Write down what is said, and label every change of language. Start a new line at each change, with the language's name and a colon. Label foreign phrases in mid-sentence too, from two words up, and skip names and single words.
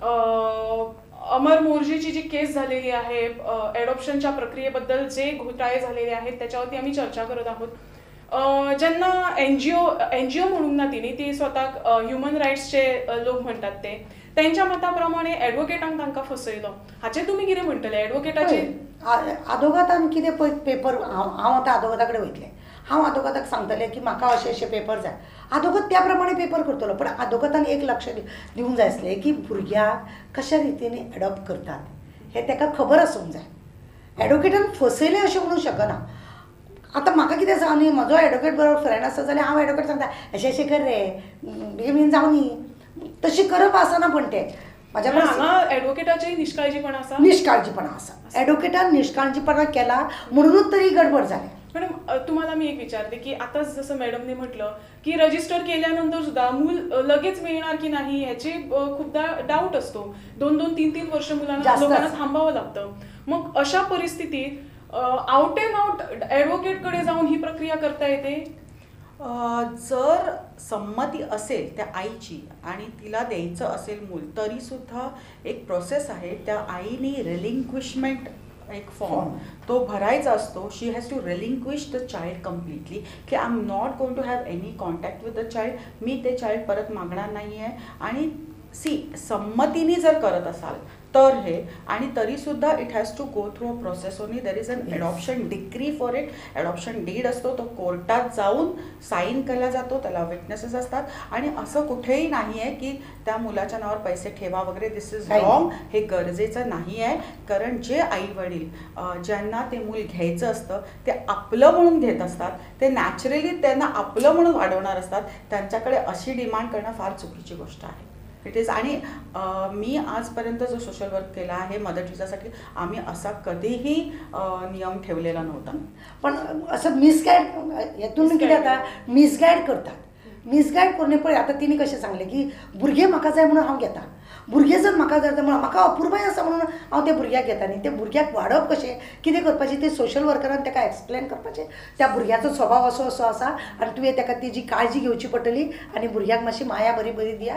Marathi: अमर मोर्जीची जी केस झालेली आहे ॲडॉप्शनच्या प्रक्रियेबद्दल जे घोटाळे झालेले आहेत त्याच्यावरती आम्ही चर्चा करत आहोत. ज्यांना एनजीओ म्हणून ना ती स्वतः
English: human rights
Marathi: लोक म्हणतात ते त्यांच्या मताप्रमाणे ॲडव्होकेटांक तांकां फसयलो.
Konkani: हाचे तुमी कितें म्हणटले ॲडव्होकेटाचे? आदोगातान कितें पळय पेपर हांव आतां आदोगाता कडेन वयतलें, हांव आदोगाताक सांगतलें की म्हाका अशे अशे पेपर जाय. आदोगात त्या प्रमाणे पेपर करतलो. पण आदोगातान एक लक्ष दिवंक जाय आसलें की भुरग्याक कशा रितीने एडॉप्ट करतात हें ताका खबर आसूंक जाय. ॲडव्होकेटान फसयलें अशें म्हणूंक शकना. आतां म्हाका कितें आसा न्ही, म्हजो ॲडव्होकेट बरोबर फ्रेंड आसा जाल्यार हांव ॲडव्होकेट सांगता अशें अशें कर रे, बेगीन जावं न्ही. तशी करप आसना. पण ते माझ्या ॲडव्होकेटाचेही निष्काळजीपणा आसा. निष्काळजीपणा आसा. ॲडव्होकेटान निष्काळजीपणा केला म्हणूनच तरी गडबड जाली.
Marathi: मॅडम तुम्हाला मी एक विचारते की आताच जसं मॅडमने म्हटलं की रजिस्टर केल्यानंतर सुद्धा मूल लगेच मिळणार की नाही याची खूपदा डाऊट असतो. 2-2, 3-3 वर्ष लोकांना थांबावं लागतं. मग अशा परिस्थितीत
English: out and out advocate
Marathi: जाऊन ही प्रक्रिया करता येते? जर संमती असेल त्या आईची आणि तिला द्यायचं असेल मूल तरी सुद्धा एक प्रोसेस आहे. त्या आईने रिलिंक्विशमेंट एक फॉर्म तो भरायचा असतो.
English: She has to relinquish the child completely की I am not going to have any contact with the child.
Marathi: मी ते चाइल्ड परत मागणार नाही आहे. आणि संमतीने जर करत असाल तर हे आणि तरीसुद्धा
English: it has to go through a process only. There is an adoption decree for it. adoption deed
Marathi: असतो, तो कोर्टात जाऊन साईन केला जातो, त्याला विटनेसेस असतात. आणि असं कुठेही नाही आहे की त्या मुलाच्या नावावर पैसे ठेवा वगैरे.
English: This is wrong.
Marathi: हे गरजेचं नाही आहे. कारण जे आई वडील ज्यांना ते मूल घ्यायचं असतं ते आपलं म्हणून घेत असतात, ते नॅचरली त्यांना आपलं म्हणून वाढवणार असतात. त्यांच्याकडे अशी डिमांड करणं फार चुकीची गोष्ट आहे.
English: It is.
Marathi: आणि मी आजपर्यंत जो
English: social work
Marathi: केला आहे मदत विजासाठी आम्ही असा कधीही नियम ठेवलेला नव्हता.
Konkani: पण असं मिसगाईड यातून कितें जाता, मिसगाईड करतात. मिसगायड करणे पळय आतां तिणी कशें सांगलें की भुरगे म्हाका जाय म्हणून हांव घेता, भुरगे जर म्हाका जाय म्हणून म्हाका अपुरबाय आसा म्हणून हांव त्या भुरग्याक घेता न्ही. त्या भुरग्याक वाडप कशें कितें करपाचें तें
English: social worker
Konkani: ताका एक्सप्लेन करपाचें. त्या भुरग्याचो स्वभाव असो आसा आनी तुवें ताका तेजी काळजी घेवची पडटली आनी भुरग्याक मातशी माया बरी बरी दिया.